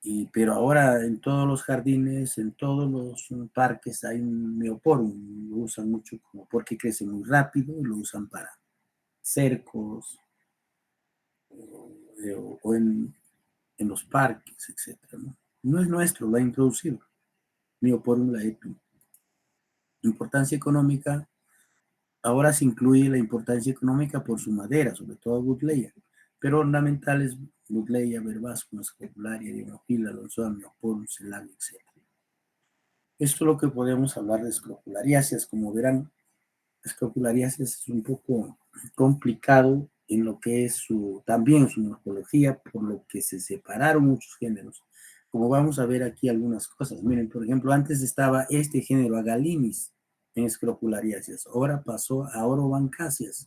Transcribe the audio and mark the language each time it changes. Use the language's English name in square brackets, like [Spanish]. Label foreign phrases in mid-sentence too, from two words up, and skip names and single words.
[Spanish] Pero ahora en todos los jardines, en todos los parques hay un Neoporum, lo usan mucho como porque crece muy rápido, lo usan para cercos o en los parques, etcétera, ¿no? No es nuestro, lo ha introducido. Neoporum laetum. Importancia económica, ahora se incluye la importancia económica por su madera, sobre todo Buddleia, pero ornamentales Buddleia, verbascum, escopularia, dinofila, lonzón, Neoporum, celag, etc. Esto es lo que podemos hablar de escropulariáceas. Como verán, escropulariáceas es un poco complicado en lo que es también su morfología, por lo que se separaron muchos géneros. Como vamos a ver aquí algunas cosas. Miren, por ejemplo, antes estaba este género Agalinis en escropulariáceas, ahora pasó a Orobancáceas.